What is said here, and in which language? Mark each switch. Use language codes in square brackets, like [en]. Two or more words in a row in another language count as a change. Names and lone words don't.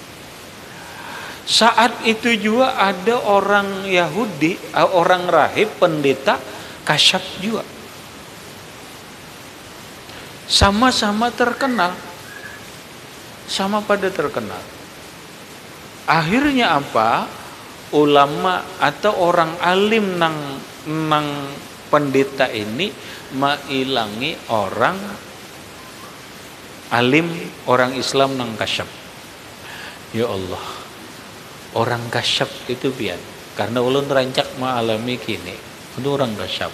[id] Saat itu juga ada orang Yahudi, orang rahib, pendeta kasyaf juga. Sama-sama terkenal. Sama pada terkenal. Akhirnya apa? [bjn] Ulama atau orang alim nang pendeta ini mailangi orang alim, orang Islam nang kasyaf. Ya Allah, orang kasyaf itu pian, karena ulun rancak mengalami kini, itu orang kasyaf.